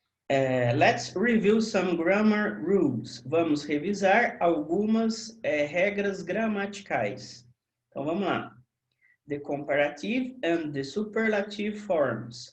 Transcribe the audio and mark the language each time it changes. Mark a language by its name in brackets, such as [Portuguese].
[English] Let's review some grammar rules. [Portuguese] Vamos revisar algumas regras gramaticais. Então, vamos lá. [English] The comparative and the superlative forms.